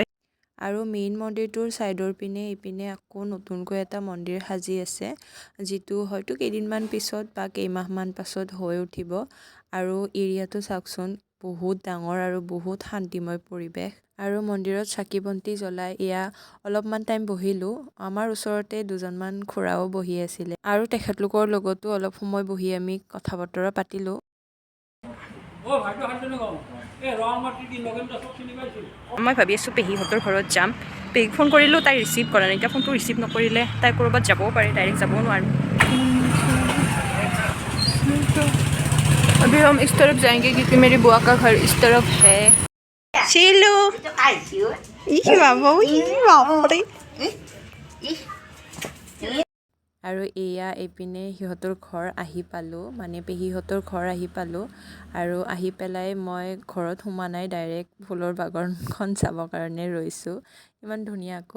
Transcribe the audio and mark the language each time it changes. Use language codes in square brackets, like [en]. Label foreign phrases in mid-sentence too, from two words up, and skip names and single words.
[as] আৰু মেইন মন্দিৰটোৰ ছাইডৰ পিনে ইপিনে আকৌ নতুনকৈ এটা মন্দিৰ সাজি আছে যিটো হয়তো কেইদিনমান পিছত বা কেইমাহমান পাছত হৈ উঠিব আৰু এৰিয়াটো চাওকচোন বহুত ডাঙৰ আৰু বহুত শান্তিময় পৰিৱেশ আৰু মন্দিৰত চাকি বন্তি জ্বলাই এয়া অলপমান টাইম বহিলোঁ আমাৰ ওচৰতে দুজনমান খুৰাও বহি আছিলে আৰু তেখেতলোকৰ লগতো অলপ সময় বহি আমি কথা বতৰা পাতিলোঁ মই ভাবি আছোঁ পেহীহঁতৰ ঘৰত যাম পেহীক ফোন কৰিলোঁ তাই ৰিচিভ কৰা নাই এতিয়া ফোনটো ৰিচিভ নকৰিলে তাই ক'ৰবাত যাবও পাৰে ডাইৰেক্ট যাবও নোৱাৰোঁ [hi] अभी हम इस तरफ जाएंगे क्योंकि मेरी बुआ का घर इस तरफ है शीलू [as] আৰু এয়া এইপিনে সিহঁতৰ ঘৰ আহি পালোঁ মানে পেহীহঁতৰ ঘৰ আহি পালোঁ আৰু আহি পেলাই মই ঘৰত সোমোৱা নাই ডাইৰেক্ট ফুলৰ বাগানখন চাবৰ কাৰণে ৰৈছোঁ ইমান ধুনীয়াকৈ